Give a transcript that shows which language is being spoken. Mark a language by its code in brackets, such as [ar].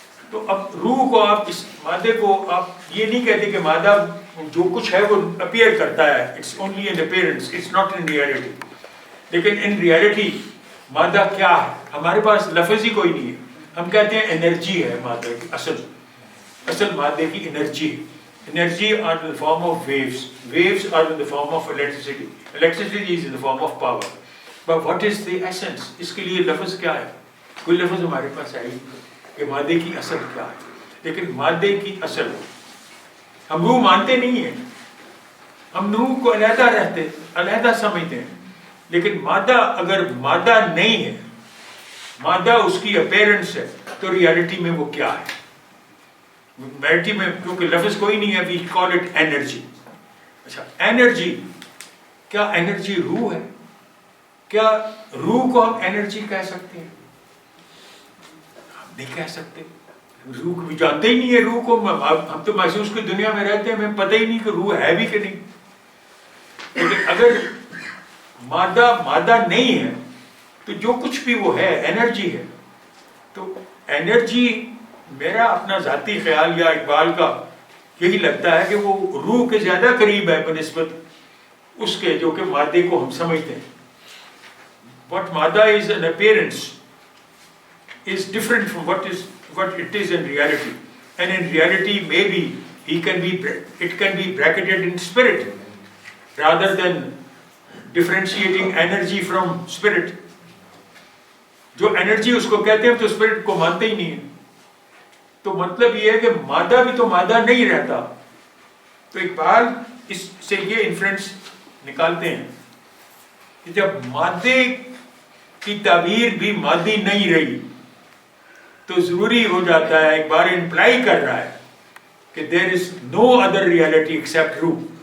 [ur] تو اب روح کو آپ، اس مادے کو آپ یہ نہیں کہتے کہ مادہ جو کچھ ہے وہ اپیئر کرتا ہے، [en] It's only an appearance, it's not in reality. [ur] لیکن ان ریئلٹی مادہ کیا ہے؟ ہمارے پاس لفظ ہی کوئی نہیں ہے. ہم کہتے ہیں انرجی ہے مادہ کی، اصل مادے کی energy. [en] Energy are in the form of waves. Waves are in the form of electricity. Electricity is in the form of power. But what is the essence? [ur] اس کے لیے لفظ کیا ہے؟ کوئی لفظ ہمارے پاس ہے ہی کہ مادے کی اصل کیا ہے. لیکن مادے کی اصل، ہم روح مانتے نہیں ہیں، ہم روح کو علیحدہ سمجھتے ہیں. لیکن مادہ اگر مادہ نہیں ہے، مادہ اس کی اپیرنس ہے، تو ریالٹی میں وہ کیا ہے؟ ریالٹی میں کیونکہ لفظ کوئی نہیں ہے، [en] We call it energy. [ur] اچھا، انرجی، کیا انرجی روح ہے؟ کیا روح کو ہم انرجی کہہ سکتے ہیں؟ ہم نہیں کہہ سکتے. روح بھی جانتے ہی نہیں ہے روح کو. ہم تو محسوس کی دنیا میں رہتے ہیں, ہمیں پتہ ہی نہیں کہ روح ہے بھی کہ نہیں. لیکن اگر مادہ نہیں ہے تو جو کچھ بھی وہ ہے انرجی ہے. تو انرجی میرا اپنا ذاتی خیال یا اقبال کا یہی لگتا ہے کہ وہ روح کے زیادہ قریب ہے بنسبت اس کے جو کہ مادے کو ہم سمجھتے ہیں. [en] What مادہ is an appearance is different from what it is in reality. And in reality maybe it can be bracketed in spirit rather than differentiating energy from spirit. [ur] جو انرجی اس کو کہتے ہیں تو اسپرٹ کو مانتے ہی نہیں ہیں. تو مطلب یہ ہے کہ مادہ بھی تو مادہ نہیں رہتا. تو اقبال اس سے یہ انفرنس نکالتے ہیں کہ جب مادے کی تعبیر بھی مادی نہیں رہی تو ضروری ہو جاتا ہے, ایک بار امپلائی کر رہا ہے کہ [en] there is no other reality except [ur] روح.